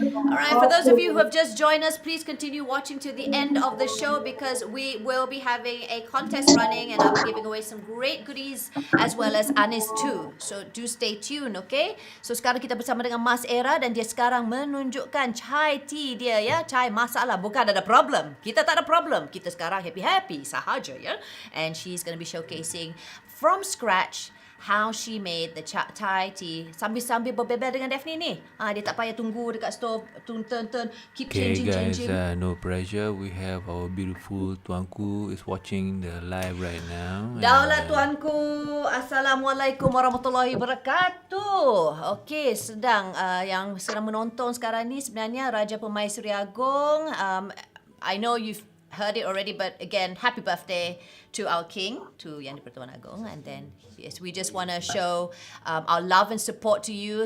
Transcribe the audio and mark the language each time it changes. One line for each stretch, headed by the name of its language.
English: Alright, for those of you who have just joined us, please continue watching to the end of the show because we will be having a contest running and I'll be giving away some great goodies as well as Anis too. So do stay tuned, okay?
Malay: So sekarang kita bersama dengan Mas Era dan dia sekarang menunjukkan
English: chai tea
Malay: dia ya, chai masalah. Bukan ada problem. Kita tak ada problem. Kita sekarang
English: happy-happy
Malay: sahaja ya.
English: And she's going to be showcasing from scratch how she made the Thai tea
Malay: sambil berbeber dengan Daphne ni. Dia tak payah tunggu dekat stove,
English: turn, keep Okay changing. guys, no pressure. We have our beautiful Tuanku is watching the live right now.
Malay: Daulat tuanku, Assalamualaikum warahmatullahi wabarakatuh. Okey, yang sedang menonton sekarang ni sebenarnya Raja Permaisuri Agong.
English: I know you've heard it already, but again, happy birthday to our king, to Yang di-Pertuan Agong. And then, yes, we just want to show our love and support to you.